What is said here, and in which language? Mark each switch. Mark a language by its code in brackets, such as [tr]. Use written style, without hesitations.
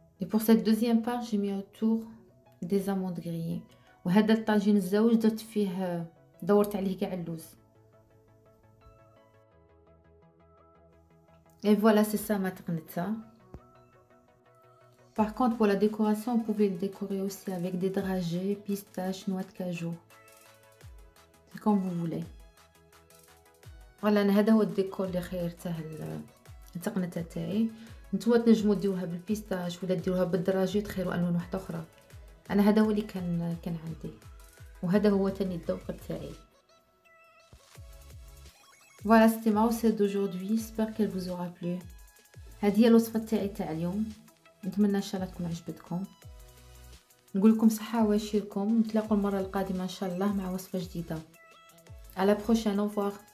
[fr] pour cette deuxième part j'ai mis autour des amandes grillées. [ar] وهذا الطاجين الزوج درت فيه دورت عليه كاع اللوز. [fr] Et voilà, c'est ça ma taqneta. Par contre, pour la décoration, vous pouvez le décorer aussi avec des dragées, pistaches, noix de cajou. C'est comme vous voulez. [ar] Voilà, هذا هو الديكور اللي خيرته التقنته تاعي. نتوما تنجموا ديروها بالبيستاش ولا ديروها بالدراجي تخيروا الوان واحده اخرى. انا هذا هو اللي كان عندي، وهذا هو تاني الذوق تاعي. [fr] Voilà, c'était ma recette d'aujourd'hui. J'espère qu'elle vous aura plu. [ar] هذه هي الوصفه تاعي تاع اليوم. نتمنى ان شاء الله تكون عجبتكم. نقول لكم صحه وعافيه لكم. نتلاقوا المره القادمه ان شاء الله مع وصفه جديده. [fr] À la prochaine, au revoir.